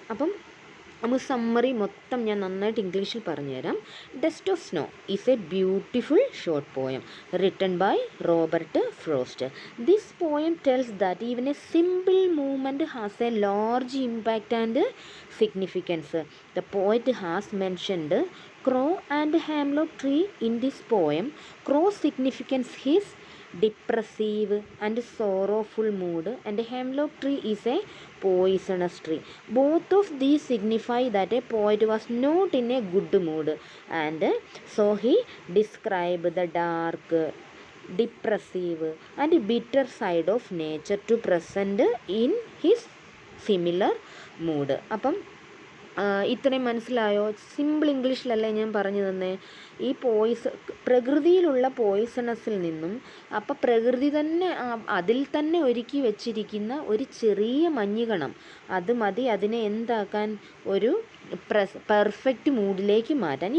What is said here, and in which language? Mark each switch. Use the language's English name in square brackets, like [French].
[Malayalam] അപ്പം നമുക്ക് സമ്മറി മൊത്തം ഞാൻ നന്നായിട്ട് ഇംഗ്ലീഷിൽ പറഞ്ഞുതരാം. [English] Dust of Snow is a beautiful short poem written by Robert Frost. This poem tells that even a simple movement has a large impact and significance. The poet has mentioned crow and hemlock tree in this poem. Crow's significance is depressive and sorrowful mood, and hemlock tree is a poisonous tree. Both of these signify that a poet was not in a good mood, and so he described the dark, depressive and bitter side of nature to present in his similar mood. [Malayalam] അപ്പം ഇത്രയും മനസ്സിലായോ? Simple ഇംഗ്ലീഷിലല്ലേ ഞാൻ പറഞ്ഞു തന്നെ. ഈ പ്രകൃതിയിലുള്ള പോയിസണസിൽ നിന്നും അപ്പം പ്രകൃതി തന്നെ അതിൽ തന്നെ ഒരുക്കി വെച്ചിരിക്കുന്ന ഒരു ചെറിയ മഞ്ഞുകണം, അത് മതി അതിനെ എന്താക്കാൻ, ഒരു പെർഫെക്റ്റ് മൂഡിലേക്ക് മാറ്റാൻ.